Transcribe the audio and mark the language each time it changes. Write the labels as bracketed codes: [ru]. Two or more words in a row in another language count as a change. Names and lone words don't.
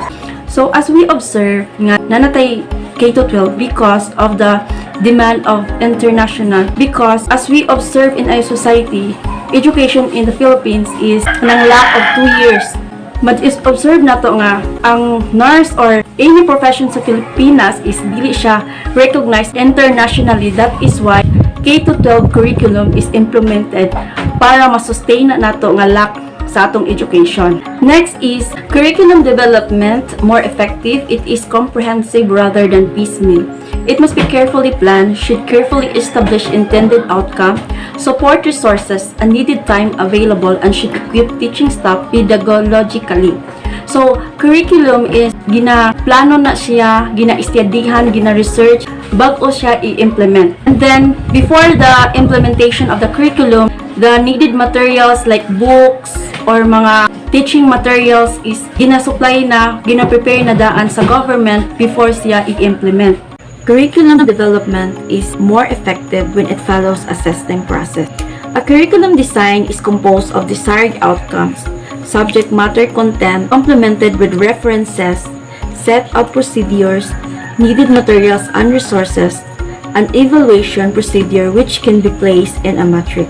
[en] So as we observe [ceb] nga nanatay [en] K-12 because of the demand of international, because as we observe in our society, education in the Philippines is nang lack of 2 years. But is observe [ceb] nato nga ang [en] nurse or any profession sa Pilipinas is [ceb] dili siya [en] recognized internationally. That is why K-12 curriculum is implemented [ceb] para ma-sustain nato nga [en] lack [ceb] sa atong [en] education. Next is curriculum development more effective. It is comprehensive rather than piecemeal. It must be carefully planned, should carefully establish intended outcome, support resources and needed time available, and should equip teaching staff pedagogically. So, curriculum is [ceb] gina-plano na siya, gina-istudihan, gina-research, bago siya i-implement. [en] And then, before the implementation of the curriculum, the needed materials like books or mga teaching materials is [ceb] gina-supply na, gina-prepare na daan sa [en] government before [ceb] siya i-implement. [en] Curriculum development is more effective when it follows a system process. A curriculum design is composed of desired outcomes, subject matter content complemented with references, set of procedures, needed materials and resources, an evaluation procedure which can be placed in a matrix.